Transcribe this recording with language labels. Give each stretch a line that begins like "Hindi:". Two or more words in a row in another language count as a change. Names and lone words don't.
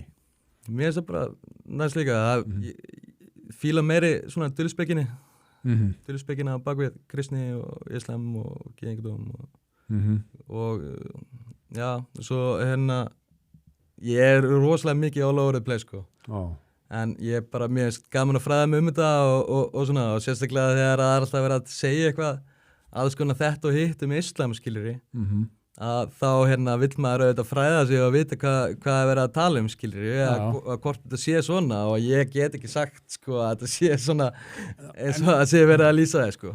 Icelandic: Mér finnst það bara næst líka ég fíla meiri svona dulluspekinni dulluspekinna á bakvið kristni og islam og gyðingdóm og Já, svo ég rosalega mikið
English: all over the place,
Icelandic: sko. En ég bara, mér finnst gaman að fræða mig þetta og svona, og sérstaklega þegar það alltaf verið að segja eitthvað, alls konar þetta og hitt islam, skilurðu. Að þá vill maður auðvitað fræða sig og vita hvað er verið að tala skilurðu, að hvort þetta sé svona og ég get ekki sagt sko að þetta sé svona eins og að sé verið að lýsa það sko.